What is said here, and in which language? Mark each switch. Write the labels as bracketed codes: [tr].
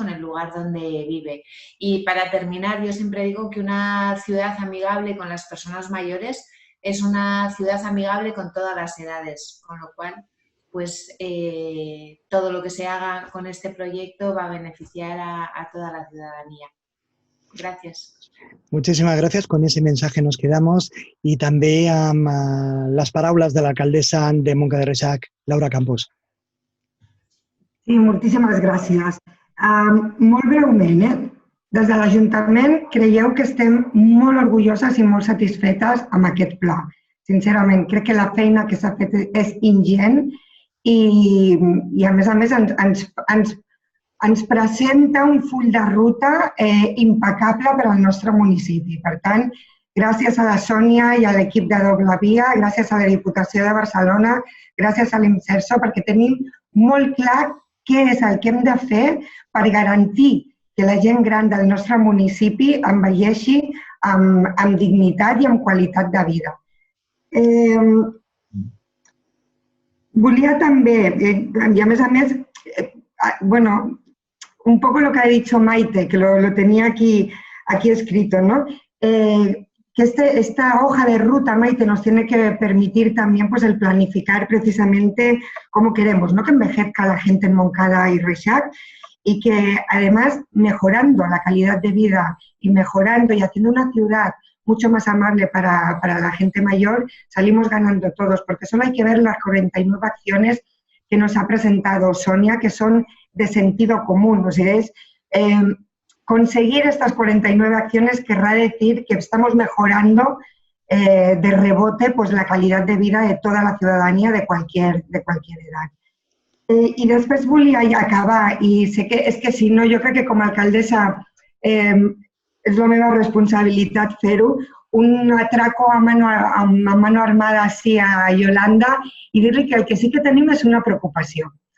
[es] Con el lugar donde vive. Y para terminar, yo siempre digo que una ciudad amigable con las personas mayores es una ciudad amigable con todas las edades, con lo cual, pues todo lo que se haga con este proyecto va a beneficiar a toda la ciudadanía. [ca] Gràcies. [es] Muchísimas gracias. Con ese mensaje nos quedamos y [ca] també amb les paraules de l'alcaldessa de Montcada i Reixac, Laura Campos. Sí, moltíssimes gràcies. Molt breument, des de l'Ajuntament creieu que estem molt orgulloses i molt satisfetes amb aquest pla. Sincerament, crec que la feina que s'ha fet és ingent i a més ens presenta un full de ruta impecable per al nostre municipi. Per tant, gràcies a la Sònia i a l'equip de Doble Via, gràcies a la Diputació de Barcelona, gràcies a l'Imserso, perquè tenim molt clar què és el que hem de fer per garantir que la gent gran del nostre municipi envelleixi amb dignitat i amb qualitat de vida. Volia també, i a més, [es] bueno, un poco lo que ha dicho Maite, que lo tenía aquí escrito, ¿no? Que esta hoja de ruta, Maite, nos tiene que permitir también pues, el planificar precisamente cómo queremos, ¿no? Que envejezca la gente en Montcada y Reixac y que además mejorando la calidad de vida y mejorando y haciendo una ciudad mucho más amable para la gente mayor, salimos ganando todos, porque solo hay que ver las 49 acciones que nos ha presentado Sonia, que son de sentido común. O sea, es conseguir estas 49 acciones querrá decir que estamos mejorando de rebote pues, la calidad de vida de toda la ciudadanía de cualquier edad. [ca] I després volia acabar, i sé que és que si no, jo crec que com a alcaldessa és la meva responsabilitat fer-ho, [es] un atraco a mano armada [ca] així a Yolanda i dir-li que el que sí que tenim és una preocupació.